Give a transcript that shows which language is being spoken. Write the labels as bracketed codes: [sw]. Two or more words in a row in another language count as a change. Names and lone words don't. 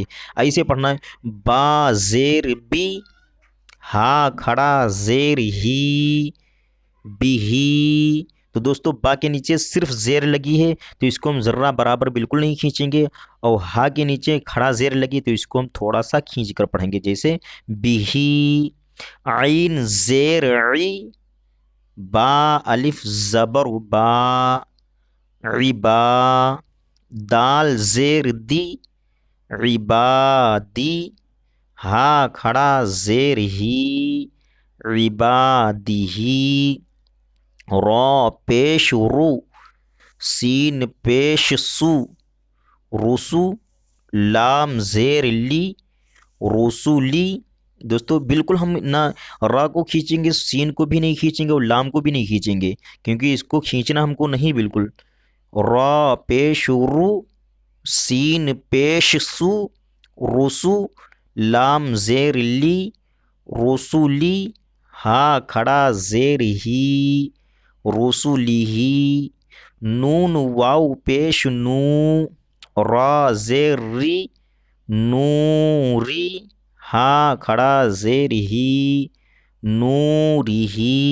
[ur] ایسے پڑھنا ہے، با زیر بی، ہا کھڑا زیر ہی، بی ہی۔ تو دوستو، با کے نیچے صرف زیر لگی ہے تو اس کو ہم ذرہ برابر بالکل نہیں کھینچیں گے، اور ہا کے نیچے کھڑا زیر لگی تو اس کو ہم تھوڑا سا کھینچ کر پڑھیں گے، جیسے بی ہی۔ عین زیر عی، با الف زبر با، عبا، دال زیر دی، عبادی، ہا کھڑا زیر ہی، عبادی، را پیش رو، سین پیش سو، رسو، لام زیر لی، رسولی۔ دوستو، بالکل ہم نہ را کو کھینچیں گے، سین کو بھی نہیں کھینچیں گے، اور لام کو بھی نہیں کھینچیں گے، کیونکہ اس کو کھینچنا ہم کو نہیں بالکل۔ را پیش رو، سین پیش سو، رسو، لام زیر لی، رسولی ہا کھڑا زیر ہی رسولی ہی نون واو پیش نو را زیر ری نوری ہا کھڑا زیر ہی نوری ہی